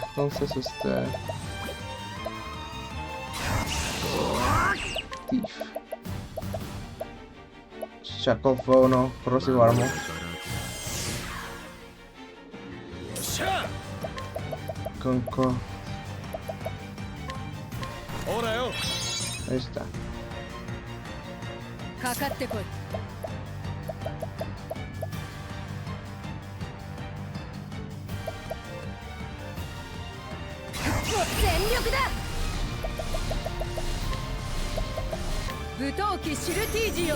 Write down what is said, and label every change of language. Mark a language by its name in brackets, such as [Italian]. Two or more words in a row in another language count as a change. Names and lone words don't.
[Spanish] Entonces, Shackle Flow, no, Corrosive Armor. Conco. Ahí está. [Japanese] かかってこい 全力だ武闘機シルティージよ